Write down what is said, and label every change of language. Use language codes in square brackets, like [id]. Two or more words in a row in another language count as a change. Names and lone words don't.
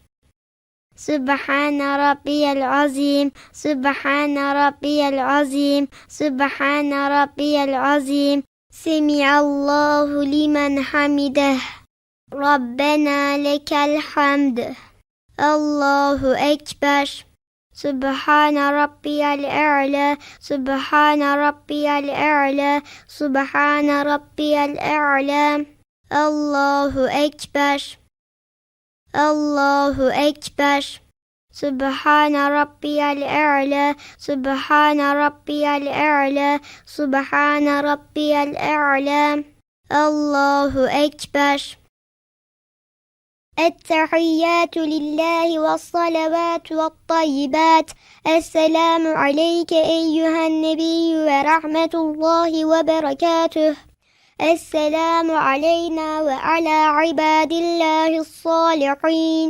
[ar] سبحان ربي العظيم. سبحان ربي العظيم. سبحان ربي العظيم. سمع الله لمن حمده. ربنا لك الحمد. الله أكبر. سبحان ربي الأعلى. سبحان ربي الأعلى. سبحان ربي الأعلى. الله أكبر. الله أكبر. سبحان ربي الأعلى. سبحان ربي الأعلى. سبحان ربي الأعلى. الله أكبر. التحيات لله والصلوات والطيبات. السلام عليك أيها النبي ورحمة الله وبركاته. السلام علينا وعلى عباد الله الصالحين.